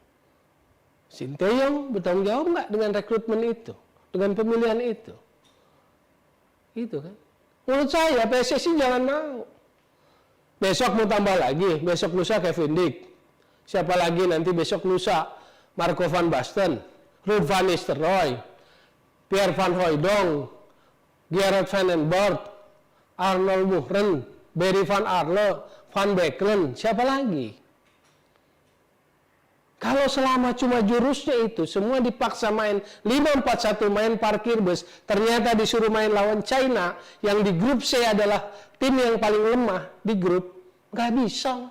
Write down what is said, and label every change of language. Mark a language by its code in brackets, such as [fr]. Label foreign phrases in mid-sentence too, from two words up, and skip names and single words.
[id] Sinteyong bertanggung jawab nggak dengan rekrutmen itu, dengan pemilihan itu? Itu kan. Menurut saya PSSI jangan mau. Besok mau tambah lagi, besok lusa Kevin Dick. Siapa lagi nanti besok lusa? Marco van Basten, Ruud van Nistelrooy, Pierre van Hooijdonk, Gerard van den Boer, Arnold Muhren, Barry van Arle, Van Beekelen, siapa lagi? Kalau selama cuma jurusnya itu, semua dipaksa main 5-4-1 main parkir bus, ternyata disuruh main lawan China, yang di grup C adalah tim yang paling lemah di grup, nggak bisa.